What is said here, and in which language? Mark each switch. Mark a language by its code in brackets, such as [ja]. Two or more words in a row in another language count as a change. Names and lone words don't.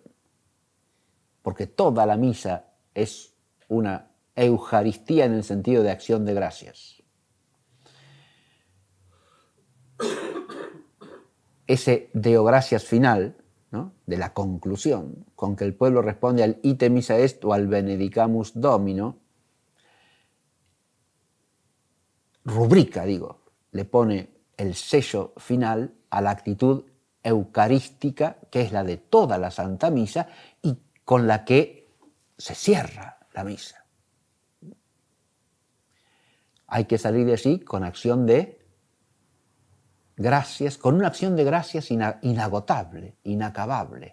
[es] Porque toda la misa es una Eucaristía en el sentido de acción de gracias. Ese [la] Deo gracias [es] final, ¿no?, de la conclusión, con que el pueblo responde al [la] ite missa est [es] o al [la] benedicamus Domino, [es] rubrica, le pone el sello final a la actitud eucarística, que es la de toda la Santa Misa y con la que se cierra la misa. Hay que salir de allí con acción de gracias, con una acción de gracias inagotable, inacabable.